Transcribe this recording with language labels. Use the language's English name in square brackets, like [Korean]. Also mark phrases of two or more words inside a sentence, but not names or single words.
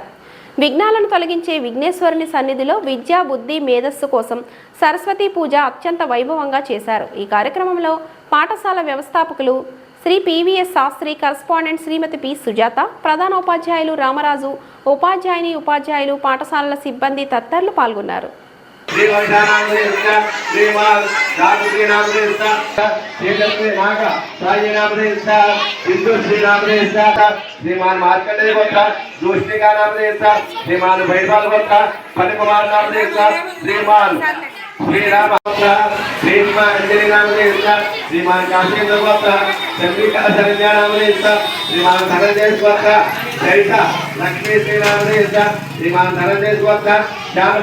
[Telugu] విఘ్నాలను తొలగించే విఘ్నేశ్వరుని సన్నిధిలో విద్యా బుద్ధి మేధస్సు కోసం సరస్వతి పూజ అత్యంత వైభవంగా చేశారు. ఈ కార్యక్రమంలో పాఠశాల వ్యవస్థాపకులు శ్రీ PVS శాస్త్రి, కరస్పాండెంట్ శ్రీమతి P సుజాత, ప్రధానోపాధ్యాయులు రామరాజు, ఉపాధ్యాయులు, పాఠశాలల సిబ్బంది తదితరులు పాల్గొన్నారు. [Sanskrit] श्रीमान मार्कंडेय गोत्र, जोष्णिका नाम देवता, श्रीमान भैरवाल गोत्र, फणिकुमार नाम देवता, श्रीमान श्रीराम गोत्र, श्रीमान अंजलि नाम देवता, श्रीमान काशीन्द्र गोत्र, चंद्रिका शरण्या नाम देवता, श्रीमान धनंजय गोत्र, जयता लक्ष्मी श्री नाम देवता, श्रीमान धनंजय गोत्र,